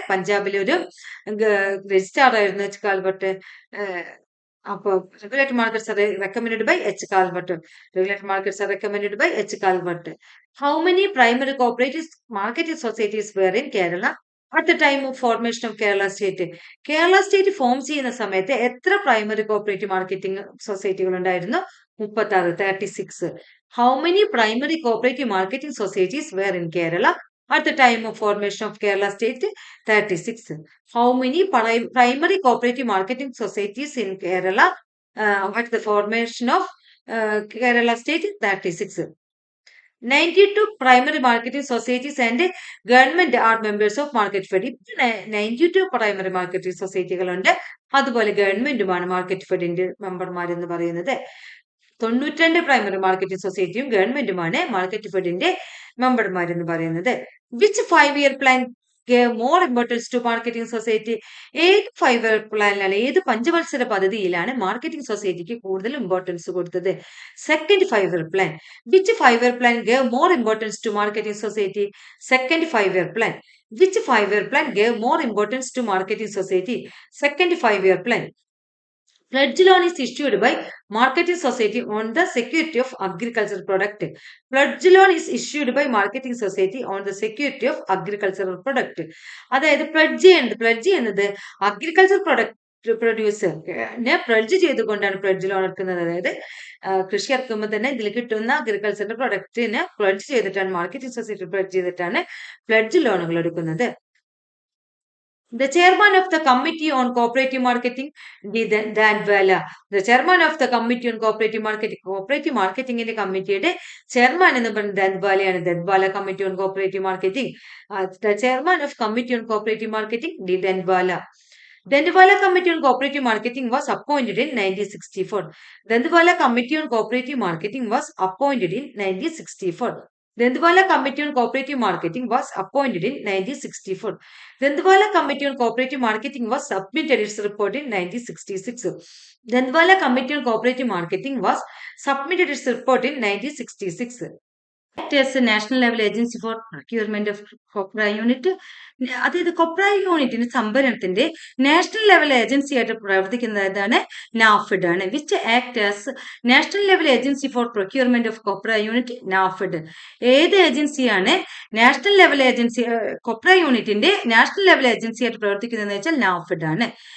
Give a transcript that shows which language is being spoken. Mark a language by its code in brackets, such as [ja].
[ml] പഞ്ചാബിലെ ഒരു രജിസ്ട്രാർ ആയിരുന്നു H. Calvert. [en] അപ്പോൾ regulated markets are recommended by H. Calvert. Regulated markets are recommended by H. Calvert. How many primary cooperative marketing societies were in Kerala at the time of formation of Kerala State? [ml] Kerala state form ചെയ്യുന്ന സമയത്ത് എത്ര primary cooperative marketing സൊസൈറ്റികൾ ഉണ്ടായിരുന്നു? [en] 36, 36. How many primary cooperative marketing societies were in Kerala at the time of formation of Kerala State? 36. How many primary cooperative marketing societies in Kerala at the formation of Kerala State? 36. 92 primary marketing societies and government are members of market fed. [ml] 92 primary marketing സൊസൈറ്റികളുണ്ട്, അതുപോലെ ഗവൺമെന്റുമാണ് market ഫെഡിന്റെ മെമ്പർമാരെന്ന് പറയുന്നത്. 92 primary marketing സൊസൈറ്റിയും ഗവൺമെന്റുമാണ് market ഫെഡിന്റെ മെമ്പർമാരെന്ന് പറയുന്നത്. [en] Which 5-year plan gave more importance to marketing society? [ml] ഏത് 5-year പ്ലാനിലാണ്, ഏത് പഞ്ചവത്സര പദ്ധതിയിലാണ് marketing സൊസൈറ്റിക്ക് കൂടുതൽ importance കൊടുത്തത്? [en] Second 5-year plan. Which 5-year plan gave more importance to marketing society? Second 5-year plan. Which 5-year plan gave more importance to marketing society? Second 5-year plan. Pledge loan is issued by marketing society on the security of agricultural product. Pledge loan is issued by marketing society on the security of agricultural product. [ml] അതായത് pledge ചെയ്യുന്നത് agriculture പ്രൊഡ്യൂസറിനെ pledge ചെയ്തുകൊണ്ടാണ് pledge loan എടുക്കുന്നത്. അതായത് കൃഷി ഇറക്കുമ്പോൾ തന്നെ ഇതിൽ കിട്ടുന്ന അഗ്രികൾച്ചറിന്റെ പ്രൊഡക്റ്റിനെ pledge ചെയ്തിട്ടാണ്, മാർക്കറ്റിംഗ് സൊസൈറ്റി പ്ലഡ്ജ് ചെയ്തിട്ടാണ് പ്ലഡ്ജ് ലോണുകൾ എടുക്കുന്നത്. [en] The chairman of the Committee on Cooperative Marketing, D. Dandwala. The chairman of the Committee on Cooperative Marketing. Cooperative Marketing in the committee, chairman in the Dandwala and Dandwala Committee on Cooperative Marketing. The chairman of Committee on Cooperative Marketing, D. Dandwala. Dandwala Committee on Cooperative Marketing was appointed in 1964. Dandwala Committee on Cooperative Marketing was appointed in 1964. Dandwala Committee on Cooperative Marketing was appointed in 1964. Dandwala Committee on Cooperative Marketing was submitted its report in 1966. Dandwala Committee on Cooperative Marketing was submitted its report in 1966. As a national level agency for procurement of copra unit. [ml] അതായത് കൊപ്ര യൂണിറ്റിന് സംഭരണത്തിന്റെ national level agency ആയിട്ട് പ്രവർത്തിക്കുന്നതാണ് നാഫെഡ് ആണ്. [en] Which act as national level agency for procurement of copra unit? NAFED. [ml] ഏത് ഏജൻസിയാണ് national level agency കൊപ്ര യൂണിറ്റിന്റെ നാഷണൽ ലെവൽ ഏജൻസി ആയിട്ട് പ്രവർത്തിക്കുന്നതെന്ന് വെച്ചാൽ നാഫെഡ് ആണ്.